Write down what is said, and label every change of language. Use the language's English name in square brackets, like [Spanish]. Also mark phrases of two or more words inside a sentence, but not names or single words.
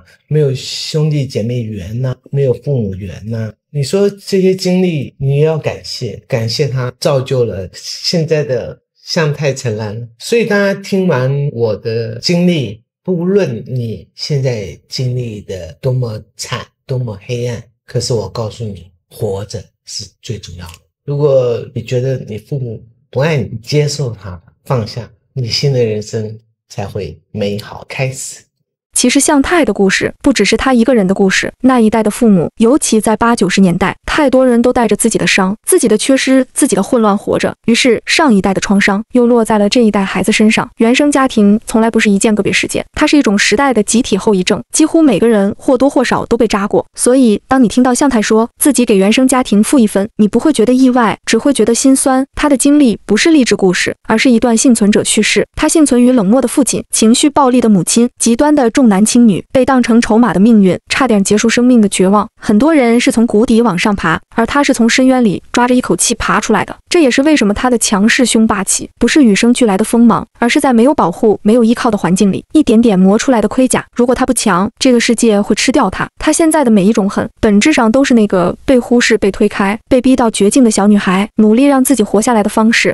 [Chinese] 沒有兄弟姐妹緣啊，沒有父母緣啊。你說這些經歷你也要感謝他造就了現在的向太陳嵐。所以大家聽完我的經歷，不論你現在經歷的多麼慘多麼黑暗，可是我告訴你，活着是最重要的。如果你覺得你父母不愛你，接受他，放下，你新的人生才會美好開始。其實向太的故事不只是他一個人的故事，那一代的父母，尤其在80、90年代，太多人都帶着自己的傷、自己的缺失、自己的混亂活着，於是上一代的創傷又落在了這一代孩子身上。原生家庭從來不是一件個別事件，它是一種時代的集體後遺症，幾乎每個人或多或少都被扎過。所以當你聽到向太說自己給原生家庭負1分，你不會覺得意外，只會覺得心酸。他的經歷不是勵志故事，而是一段幸存者敘事。他幸存於冷漠的父親、情緒暴力的母親、極端的重男輕女、被當成籌碼的命運、差點結束生命的絕望。很多人是從谷底往上爬，而他是從深淵裡抓着一口氣爬出來的。這也是為什麼他的強勢凶霸氣不是與生俱來的鋒芒，而是在沒有保護、沒有依靠的環境裡一點點磨出來的盔甲。如果他不強，這個世界會吃掉他。他現在的每一種恨，本質上都是那個被忽視、被推開、被逼到絕境的小女孩努力讓自己活下來的方式。